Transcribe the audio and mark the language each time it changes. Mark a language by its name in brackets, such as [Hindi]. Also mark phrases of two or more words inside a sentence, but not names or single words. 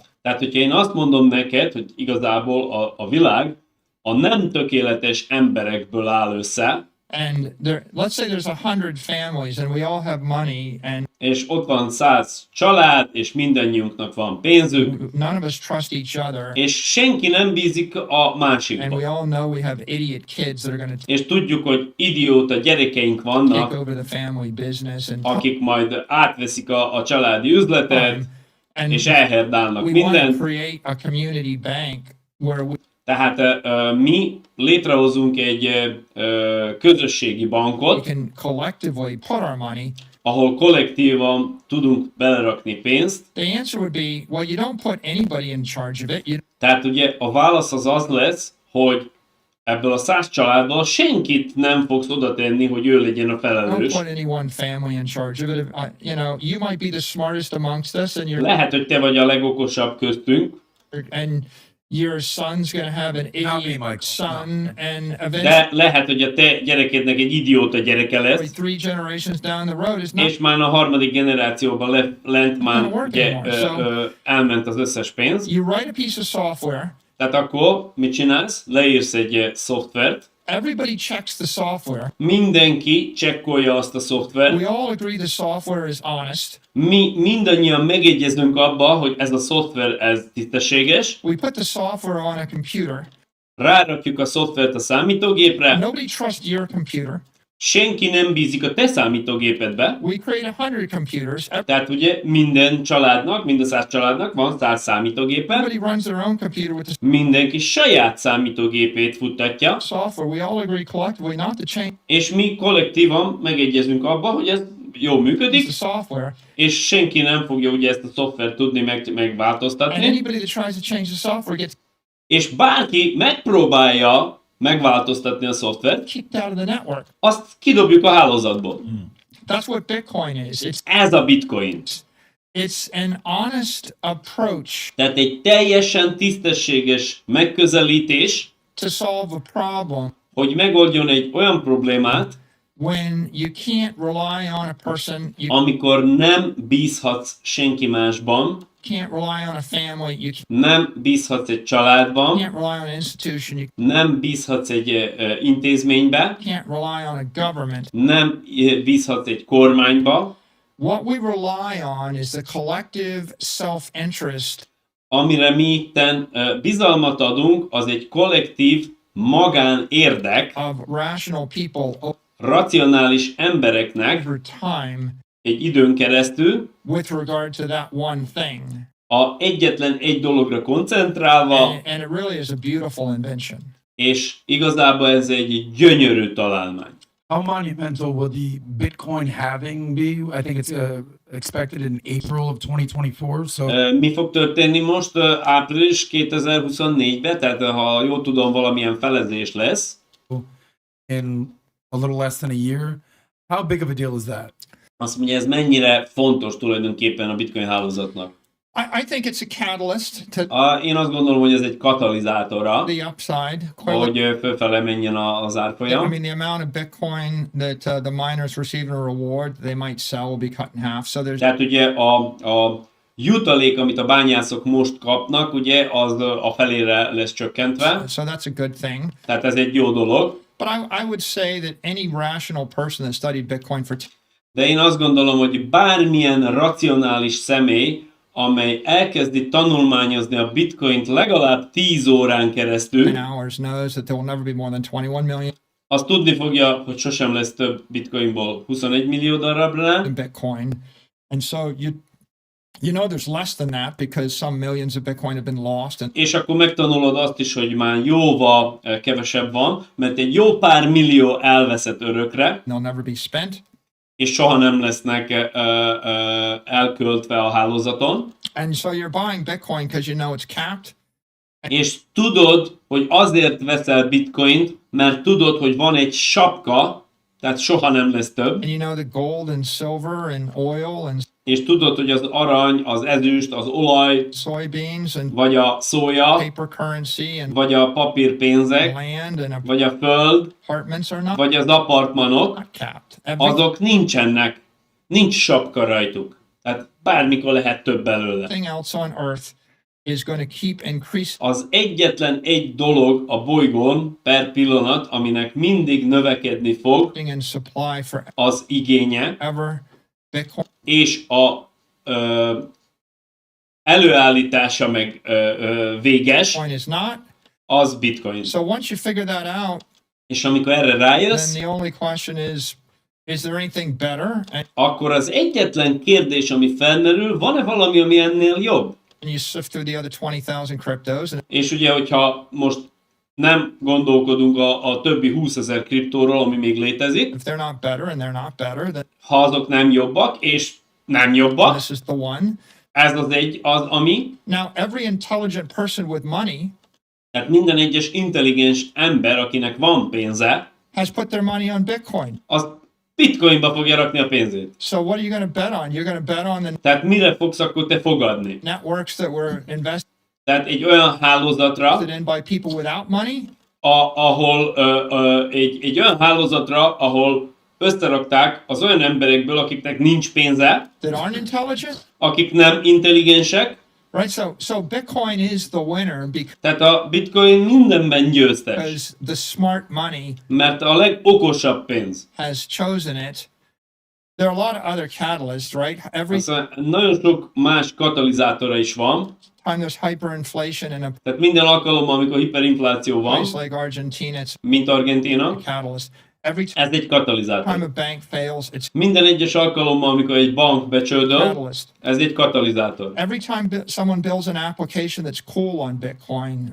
[Hungarian] Tehát, hogyha én azt mondom neked, hogy igazából a világ a nem tökéletes emberekből áll össze, [English] and let's say there's 100 families and we all have money and [Hungarian] és ott van 100 család, és mindannyiunknak van pénzük, [English] none of us trust each other, [Hungarian] és senki nem bízik a [English] and [Hungarian] másikban. [English] we all know we have idiot kids that are going to [Hungarian] És tudjuk, hogy idióta gyerekeink [English] take [Hungarian] vannak, [English] over the family business and [Hungarian] akik majd átveszik a családi üzletet, [English] and [Hungarian] és elherdálnak [English] we want to [Hungarian] mindent. [English] create a community bank where we [Hungarian] Tehát mi létrehozunk egy közösségi bankot, [English] can collectively put our money. [Hungarian] ahol kollektívan tudunk belerakni pénzt. [English] The answer would be, well, you don't put anybody in charge of it. You [Hungarian] Tehát ugye a válasz az lesz, hogy ebből a 100 családból senkit nem fogsz oda tenni, hogy ő legyen a [English] don't [Hungarian] felelős. [English] put any one family in charge of it. You might be the smartest amongst us, and [Hungarian] Lehet, hogy te vagy a legokosabb köztünk, [English] your son's going to have an Not me, idiot Michael. son, and eventually [Hungarian] de lehet, hogy a te gyerekednek egy idióta gyereke lesz, [English] 3 generations down the road is not [Hungarian] és már a harmadik generációban lent már [English] Not working [Hungarian] ugye, [English] anymore, [Hungarian] elment az összes pénz. [English] you write a piece of software. [Hungarian] Tehát akkor mit csinálsz? Leírsz egy szoftvert, [English] Everybody checks the software. [Hungarian] mindenki csekkolja azt a szoftvert, [English] We all agree the software is honest. [Hungarian] mi mindannyian megegyezünk abba, hogy ez a szoftver ez tisztességes, [English] We put the software on a computer. [Hungarian] rárakjuk a szoftvert a számítógépre, [English] Nobody trusts your computer. [Hungarian] senki nem bízik a te számítógépedbe, [English] We create 100 computers. [Hungarian] tehát ugye minden családnak, mind a 100 családnak van 100 számítógépe, [English] Everybody runs their own computer with the [Hungarian] mindenki saját számítógépét futtatja, [English] software. We all agree collectively not to change [Hungarian] és mi kollektívan megegyezünk abba, hogy ez jól működik, [English] the software. [Hungarian] és senki nem fogja ugye ezt a szoftvert tudni [English] And [Hungarian] megváltoztatni, [English] anybody that tries to change the software gets [Hungarian] és bárki megpróbálja megváltoztatni a szoftvert, [English] kicked out of the network. [Hungarian] azt kidobjuk a hálózatból. [English] That's what Bitcoin is. [Hungarian] Ez a bitcoin. [English] It's an honest approach [Hungarian] Tehát egy teljesen tisztességes megközelítés, [English] to solve a problem [Hungarian] hogy megoldjon egy olyan problémát, [English] when you can't rely on a person. You [Hungarian] amikor nem bízhatsz senki másban, [English] can't rely on a family. You [Hungarian] Nem bízhatsz egy családban, [English] can't rely on an institution. You [Hungarian] nem bízhatsz egy intézménybe, [English] can't rely on a government. [Hungarian] nem bízhatsz egy kormányba. [English] What we rely on is the collective self-interest [Hungarian] Amire mi itten bizalmat adunk, az egy kollektív magánérdek, [English] of rational people [Hungarian] racionális embereknek [English] over time [Hungarian] egy időn keresztül, [English] with regard to that one thing. [Hungarian] egyetlen egy dologra koncentrálva, [English] And it really is a beautiful invention. [Hungarian] és igazából ez egy gyönyörű találmány. [English] How monumental will the Bitcoin halving be? I think it's expected in April of 2024. So [Hungarian] Mi fog történni most április 2024-ben, tehát ha jól tudom, valamilyen felezés lesz. [English] in a little less than a year. How big of a deal is that? [Hungarian] Azt mondja, ez mennyire fontos tulajdonképpen a Bitcoin hálózatnak. [English] I think it's a catalyst to [Hungarian] Én azt gondolom, hogy ez egy katalizátora, [English] the upside. Clearly, [Hungarian] hogy fölfele menjen az [English] I [Hungarian] árfolyam. [English] mean, the amount of Bitcoin that the miners receive in a reward they might sell will be cut in half. So there's [Hungarian] Tehát ugye a jutalék, amit a bányászok most kapnak, ugye az a felére lesz csökkentve, [English] so that's a good thing. [Hungarian] tehát ez egy jó dolog. [English] But I would say that any rational person that studied Bitcoin for [Hungarian] De én azt gondolom, hogy bármilyen racionális személy, amely elkezdi tanulmányozni a Bitcoint legalább 10 órán keresztül, [English] 10 hours knows that there will never be more than 21 million [Hungarian] az tudni fogja, hogy sosem lesz több Bitcoinból 21 millió darabnál, [English] in Bitcoin. And so you know there's less than that because some millions of Bitcoin have been lost. And [Hungarian] és akkor megtanulod azt is, hogy már jóval kevesebb van, mert egy jó pár millió elveszett örökre, [English] they'll never be spent. [Hungarian] és soha nem lesznek elköltve a hálózaton, [English] And so you're buying Bitcoin because you know it's capped. [Hungarian] és tudod, hogy azért veszel Bitcoint, mert tudod, hogy van egy sapka, tehát soha nem lesz több, [English] And you know that gold and silver and oil and [Hungarian] és tudod, hogy az arany, az ezüst, az olaj, [English] soybeans and [Hungarian] vagy a szója, [English] paper currency and [Hungarian] vagy a papírpénzek, [English] land and [Hungarian] vagy a föld, [English] apartments are not [Hungarian] vagy az apartmanok, [English] capped. [Hungarian] azok nincsenek, nincs sapka rajtuk. Tehát bármikor lehet több belőle. [English] Everything else on earth is going to keep increasing [Hungarian] Az egyetlen egy dolog a bolygón per pillanat, aminek mindig növekedni fog, [English] in supply [Hungarian] az igénye, [English] forever. Bitcoin [Hungarian] és a előállítása meg véges, [English] is not. [Hungarian] az Bitcoin. [English] So once you figure that out, [Hungarian] És amikor erre [English] then [Hungarian] rájössz, [English] the only question is there anything better? And [Hungarian] akkor az egyetlen kérdés, ami felmerül, van-e valami, ami ennél jobb? [English] you sift through the other 20,000 cryptos, and [Hungarian] És ugye, hogyha most nem gondolkodunk a többi 20 000 kriptóról, ami még létezik, [English] if they're not better and they're not better, then [Hungarian] ha azok nem jobbak, és nem jobbak, [English] this is the one. [Hungarian] ez az ami, [English] Now, every intelligent person with money [Hungarian] tehát minden egyes intelligens ember, akinek van pénze, [English] has put their money on Bitcoin. [Hungarian] az Bitcoinba fogja rakni a pénzét. [English] So what are you going to bet on? You're going to bet on the [Hungarian] Tehát mire fogsz akkor te fogadni? [English] networks that were invested [Hungarian] Tehát egy olyan hálózatra, [English] in by people without money, [Hungarian] ahol egy olyan hálózatra, ahol összerakták az olyan emberekből, akiknek nincs pénze, [English] that aren't intelligent, [Hungarian] akik nem intelligensek, [English] right? So Bitcoin is the winner [Hungarian] tehát a Bitcoin mindenben győztes, [English] because the smart money [Hungarian] mert a legokosabb pénz. [English] has chosen it. There are a lot of other catalysts, right? Every [Hungarian] Aztán nagyon sok más katalizátora is van, [English] time there's hyperinflation in a [Hungarian] tehát minden alkalommal, amikor hiperinfláció van, [English] place like Argentina, it's [Hungarian] mint Argentína, [English] a catalyst. Every [Hungarian] ez egy [English] time [Hungarian] katalizátor. [English] a bank fails, it's [Hungarian] Minden egyes alkalommal, amikor egy bank [English] a [Hungarian] becsődöl, [English] catalyst. [Hungarian] ez egy katalizátor. [English] Every time someone builds an application that's cool on Bitcoin,